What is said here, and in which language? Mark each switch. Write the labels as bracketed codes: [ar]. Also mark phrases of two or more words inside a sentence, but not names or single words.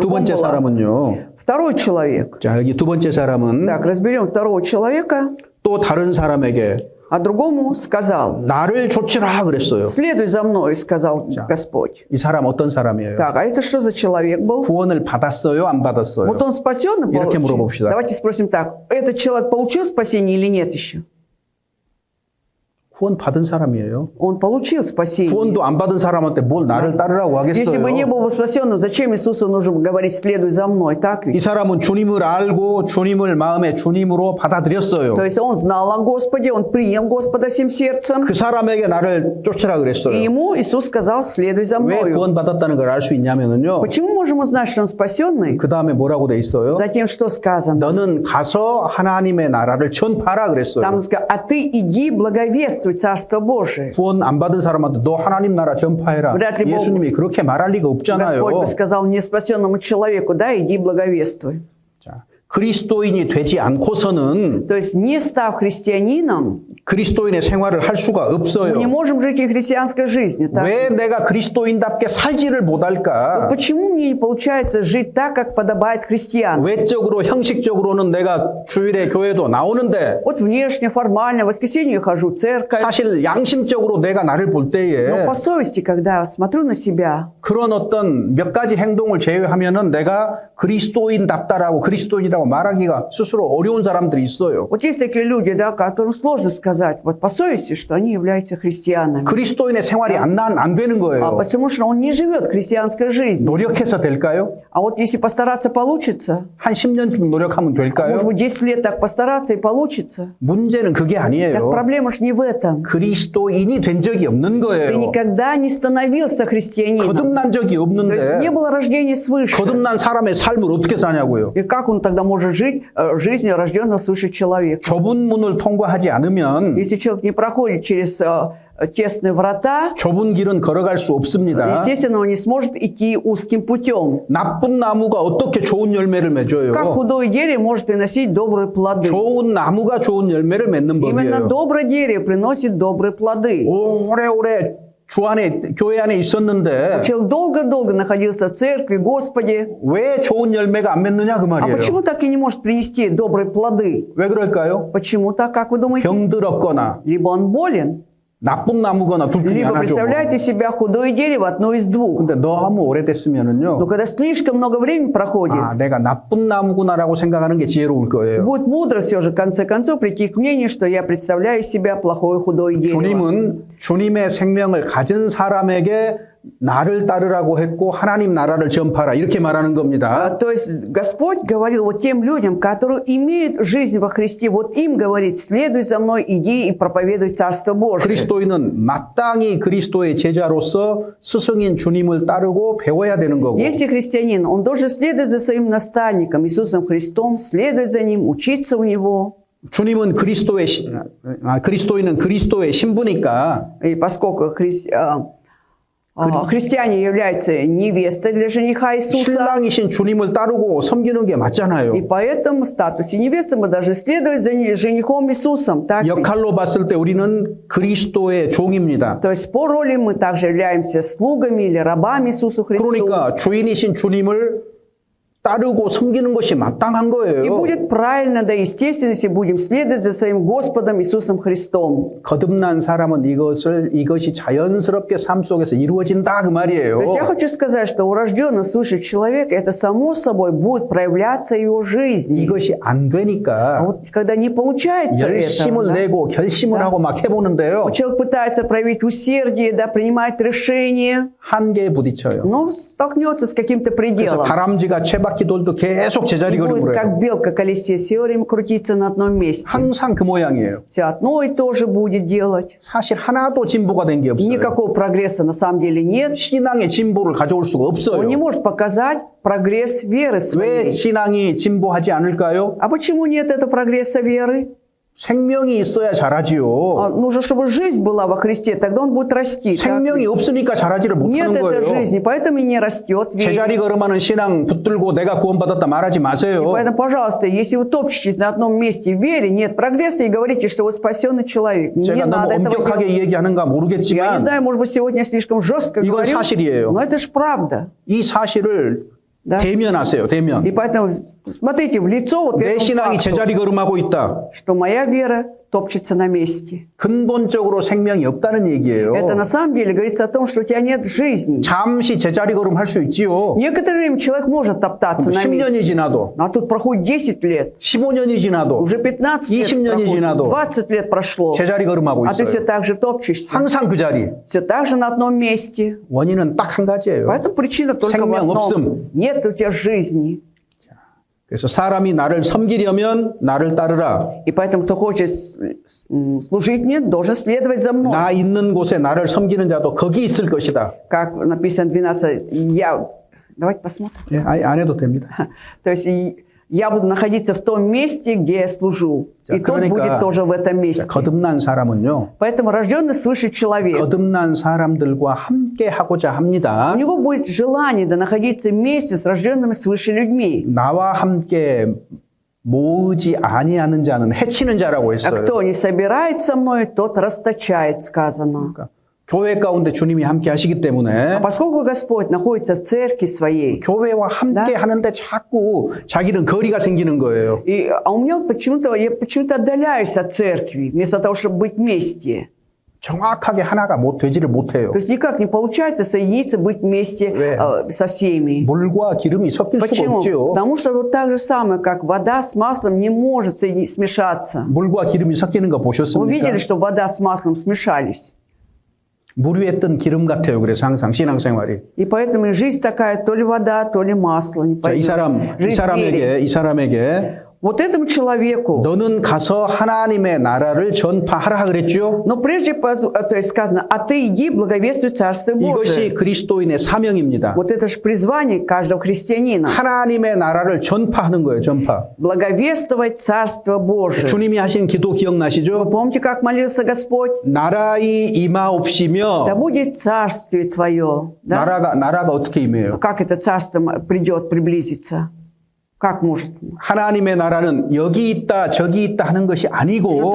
[ko] 번째 [ru] была. [ko] 사람은요. [ru] Второй человек. [ko] 자, 여기 두 번째 사람은 [ru] Так, разберем второго человека. [ko] 또 다른 사람에게 [ru] А другому сказал: [ko] 나를 좇으라 그랬어요. [ru] следуй за мной, сказал Господь. [ko] 이 사람 어떤 사람이에요? [ru] Так, а это что за человек был? [ko] 구원을 받았어요? 안 받았어요? [ru] Вот он спасен и [ko] 이렇게 [ru] получил? [ko] 물어봅시다. [ru] Давайте спросим так. Этот человек получил спасение или нет еще? [ko] 구원 받은 사람이에요. [ru] Он получил спасение. [ko] 구원도 안 받은 사람한테 뭘 나를 따르라고 [ru] Если бы не [ko] 하겠어요? [ru] был бы спасен, зачем Иисусу нужно говорить: следуй за мной, так [ko] 이 [ru] ведь? [ko] 사람은 주님을 알고 주님을 마음에 주님으로 받아들였어요. [ru] То есть он знал о Господе, он принял Господа всем сердцем, [ko] 그 사람에게 나를 쫓으라 [ru] и [ko] 그랬어요. [ru] ему Иисус сказал: следуй за [ko] 왜 [ru] мною. [ko] 구원 받았다는 걸 알 수 있냐면요. [ru] Почему можем узнать, что он спасенный? [ko] 그 다음에 뭐라고 돼 있어요? [ru] Затем что сказано? [ko] 너는 가서 하나님의 나라를 전파라 그랬어요. [ru] Там сказано: а ты иди благовествуй Царство Божие. [ko] 구원 안 받은 사람한테 너 하나님 나라 전파해라. [ru] Вряд ли Бог- [ko] 예수님이 그렇게 말할 리가 없잖아요. [ru] Господь бы сказал неспасенному человеку: да, иди благовествуй. [ko] 자, 그리스도인이 되지 않고서는 [ru] То есть, не став христианином, [ko] 그리스도인의 생활을 할 수가 [ru] мы не [ko] 없어요. [ru] можем жить и христианской жизни. Так? [ko] 왜 내가 그리스도인답게 살지를 못할까? [ru] Почему мне не получается жить так, как подобает христианам? [ko] 외적으로 형식적으로는 내가 주일에 교회도 나오는데 [ru] Вот внешне, формально, в воскресенье я хожу в церковь. [ko] 사실 양심적으로 내가 나를 볼 [ru] Но [ko] 때에 [ru] по совести, когда я смотрю на себя, [ko] 그런 어떤 몇 가지 행동을 제외하면은 내가 그리스도인답다라고 그리스도인이라고 말하기가 스스로 어려운 사람들이 있어요. [ru] вот есть такие люди, да, которым сложно сказать вот по совести, что они являются христианами. [ko] 그리스도인의 생활이 안 되는 [ru] А [ko] 거예요. [ru] потому что он не живет христианской жизнью. [ko] 노력해서 될까요? [ru] А вот если постараться, получится. [ko] 한 10년쯤 노력하면 [ru] Может [ko] 될까요? [ru] быть, 10 лет так постараться и получится. [ko] 문제는 그게 [ru] Так [ko] 아니에요. [ru] проблема ж не в этом. [ko] 그리스도인이 된 적이 없는 [ru] Ты [ko] 거예요. [ru] никогда не становился христианином. [ko] 거듭난 적이 [ru] То есть не [ko] 없는데 [ru] было рождения свыше. [ko] 거듭난 사람의 삶을 어떻게 사냐고요. [ru] И как он тогда может жить жизнью рожденного свыше человека? [ko] 좁은 문을 통과하지 않으면 [ru] Если человек не проходит через тесные врата, [ko] 좁은 길은 걸어갈 수 없습니다. [ru] естественно, он не сможет идти узким путем. [ko] 나쁜 나무가 어떻게 좋은 열매를 [ru] Как [ko] 맺어요? [ru] худое дерево может приносить добрые плоды? [ko] 좋은 나무가 좋은 열매를 맺는 [ru] Именно [ko] 법이에요. [ru] доброе дерево приносит добрые плоды. [ko] 오래오래 주 안에 교회 안에 있었는데 [ru] Человек долго-долго находился в церкви, Господи. [ko] 왜 좋은 열매가 안 맺느냐 그 [ru] А [ko] 말이에요. [ru] почему так и не может принести добрые плоды? [ko] 왜 그럴까요? [ru] Почему так, как вы думаете? [ko] 병들었거나 [ru] Либо он болен, [ko] 나쁜 나무거나 둘 중에 [ru] либо [ko] 하나죠. [ru] представляете себя худое дерево, одно из двух. [ko] 근데 너무 [ru] Но [ko] 오래됐으면은요. [ru] когда слишком много времени проходит, [ko] 아, 내가 나쁜 나무구나라고 생각하는 게 지혜로울 거예요. [ru] будет мудро все же, в конце концов, прийти к мнению, что я представляю из себя плохое худое дерево. [ko] 주님은 주님의 생명을 가진 사람에게 나를 따르라고 했고 하나님 나라를 전파라 이렇게 말하는 겁니다. [ru] То есть Господь говорил вот тем людям, которые имеют жизнь во Христе, вот им говорит: следуй за мной, иди и проповедуй Царство Божие. [ko] 그리스도인은 마땅히 그리스도의 제자로서 스승인 주님을 따르고 배워야 되는 거고 [ru] Если христианин, он должен следовать за своим наставником, Иисусом Христом, следовать за ним, учиться у него. [ko] 주님은 그리스도인은 그리스도의 신부니까 [ru] И поскольку христиане являются невестой для жениха Иисуса, [ko] 신랑이신 주님을 따르고 섬기는 게 [ru] и [ko] 맞잖아요. [ru] поэтому в статусе невесты мы должны следовать за женихом Иисусом. Так? [ko] 역할로 봤을 때 우리는 그리스도의 종입니다. [ru] То есть по роли мы также являемся слугами или рабами Иисусу Христу. [ko] 그러니까 주인이신 주님을 따르고 섬기는 것이 마땅한 [ru] И [ko] 거예요. [ru] будет правильно, да естественно, если будем следовать за своим Господом Иисусом Христом. [ko] 거듭난 사람은 이것이 자연스럽게 삶 속에서 이루어진다 그 [ru] То [ko] 말이에요. [ru] есть я хочу сказать, что у рожденного свыше человека это само собой будет проявляться в его жизни. [ko] 이것이 안 [ru] А [ko] 되니까 [ru] вот когда не получается это, [ko] 열심을 [ru] да, [ko] 내고 결심을 하고 막 해보는데요. [ru] человек пытается проявить усердие, да, принимать решения, [ko] 한계에 부딪혀요. [ru] но столкнется с каким-то [ko] 그래서 [ru] пределом. [ko] 다람쥐가 채바퀴 돌도 계속 제자리 [ru] И будет [ko] 걸음을 해요. [ru] как белка в колесе, все время крутиться на одном месте. [ko] 항상 그 모양이에요. [ru] Все одно и то же будет делать. [ko] 사실 하나도 진보가 된 게 없어요. [ru] Никакого прогресса на самом деле нет. [ko] 신앙의 진보를 가져올 수가 [ru] Он не [ko] 없어요. [ru] может показать прогресс веры [ko] 왜 [ru] своей. [ko] 신앙이 진보하지 않을까요? [ru] А почему нет этого прогресса веры? [ko] 생명이 있어야 자라지요. [ru] Нужно, чтобы жизнь была во Христе, тогда он будет расти. так? [ko] 생명이 없으니까 자라지를 [ru] Нет [ko] 못하는 [ru] этой [ko] 거예요. [ru] жизни, поэтому и не растет вера. [ko] 제자리 걸음하는 신앙 붙들고 내가 구원받았다 말하지 마세요. [ru] Поэтому, пожалуйста, если вы топчетесь на одном месте в вере, нет прогресса, и говорите, что вы спасенный человек. Не [ko] 제가 [ru] надо [ko] 너무 [ru] этого [ko] 엄격하게 [ru] делать. [ko] 얘기하는가 [ru] Я не [ko] 모르겠지만 [ru] знаю, может быть, сегодня я слишком жестко [ko] 이건 [ru] говорю, [ko] 사실이에요. [ru] но это же правда. [ko] 이 사실을 [ru] Да? [ko] 대면하세요. 대면. [ru] И поэтому смотрите в лицо вот [ko] 내 [ru] этому [ko] 신앙이 [ru] факту, [ko] 제자리 걸음하고 있다. [ru] что моя вера топчется на месте. [ko] 근본적으로 생명이 없다는 얘기예요. [ru] Это на самом деле говорится о том, что у тебя нет жизни. [ko] 잠시 제자리 걸음 할 수 있지요. [ru] Некоторое время человек может топтаться на [ko] 10년이 [ru] месте. [ko] 지나도, [ru] А тут проходит 10 лет, [ko] 15년이 지나도 [ru] уже 15 лет [ko] 20년이 [ru] проходит, [ko] 지나도 [ru] 20 лет прошло, [ko] 제자리 걸음하고 [ru] а ты все [ko] 있어요. [ru] так же топчешься, [ko] 항상 그 자리. [ru] все так же на одном месте. [ko] 원인은 딱 한 가지예요. [ru] Поэтому причина только в [ko] 생명 [ru] одном. [ko] 없음. [ru] Нет у тебя жизни. [ko] 그래서 사람이 나를 섬기려면 나를 따르라. [ru] И поэтому, кто хочет служить мне, должен следовать за мной. [ko] 나 있는 곳에 나를 섬기는 자도 거기 있을 것이다. [ru] Как написано 12, давайте посмотрим. [ko] 예, 안 해도 됩니다. [ru] То есть я буду находиться в том месте, где я служу. [ko] 자, [ru] И тот будет тоже в этом месте. [ko] 거듭난 사람은요. [ru] Поэтому рожденный свыше человек, [ko] 거듭난 사람들과 함께 하고자 [ru] у [ko] 합니다. [ru] него будет желание находиться вместе с рожденными свыше людьми. [ko] 나와 함께 모으지 아니하는 자는 해치는 자라고 [ru] А [ko] 했어요. [ru] кто не собирает со мной, тот расточает, сказано. [ko] 그러니까 교회 가운데 주님이 함께 하시기 때문에 [ru] А поскольку Господь находится в церкви своей, [ko] 교회와 함께 하는데 자꾸 자기는 거리가 생기는 거예요. [ru] а у меня я почему-то отдаляюсь от церкви, вместо того, чтобы быть вместе. [ko] 정확하게 하나가 되지를 못해요. [ru] То есть никак не получается соединиться, быть вместе [ko] 왜? [ru] со всеми. [ko] 물과 기름이 섞일 수가 [ru] Почему? [ko] 없죠. [ru] Потому что вот так же самое, как вода с маслом не может смешаться. [ko] 물과 기름이 섞이는 거 [ru] Вы [ko] 보셨습니까? [ru] видели, что вода с маслом смешались? [ko] 물 위에 뜬 기름 같아요. 그래서 항상 신앙생활이. [ru] И поэтому и жизнь такая, то ли вода, то ли масло. Не [ko] 자, 이 [ru] поймешь. Жизнь в вере. [ko] 사람에게 [ru] Вот этому человеку, [ko] 너는 가서 하나님의 나라를 전파하라 그랬죠. [ru] но прежде, то есть сказано, а ты иди, благовествуй Царство Божие. [ko] 이것이 그리스도인의 사명입니다. [ru] Вот это же призвание каждого христианина. [ko] 하나님의 나라를 전파하는 거예요. 전파. [ru] Благовествовать Царство Божие. [ko] 주님이 하신 기도 [ru] Вы [ko] 기억나시죠? [ru] помните, как молился Господь? [ko] 나라의 [ru] Да [ko] 임하옵시며 [ru] будет Царствие Твое. Да? [ko] 나라가 어떻게 임해요? [ru] Как это Царство придет, приблизится? Как может? [ko] 하나님의 나라는 여기 있다 저기 있다 하는 것이 [ru] Что [ko] 아니고